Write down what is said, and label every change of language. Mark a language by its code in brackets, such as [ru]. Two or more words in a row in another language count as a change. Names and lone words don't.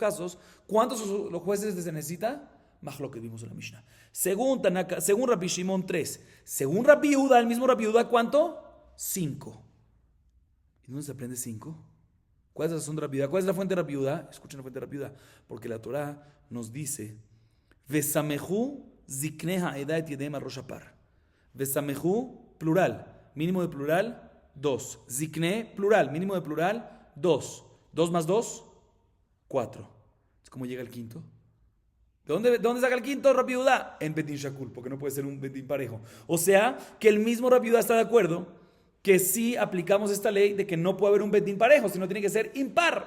[es] En esos 2 casos, ¿cuántos los jueces se necesita? Más lo que vimos en la Mishnah. Según Rabbi Shimon, 3. Según Rabbi Yehuda, el mismo Rabbi Yehuda, ¿cuánto? 5. ¿Y dónde se aprende 5? ¿Cuál es la razón de Rabbi Yehuda? ¿Cuál es la fuente de Rabbi Yehuda? Escuchen la fuente de Rabbi Yehuda. Porque la Torah nos dice: [he] וסמכו זקני העדה את ידיהם על ראש הפר. [es] Vesamehu, plural. Mínimo de plural, 2. Zikne, plural. Mínimo de plural, 2. 2 más 2, 4. ¿Cómo llega el quinto? ¿De dónde saca el quinto Rabbi Yehuda? En [he] בית דין שקול, [es] porque no puede ser un Betin parejo. O sea, que el mismo Rabbi Yehuda está de acuerdo que sí aplicamos esta ley de que no puede haber un Betin parejo, sino tiene que ser impar.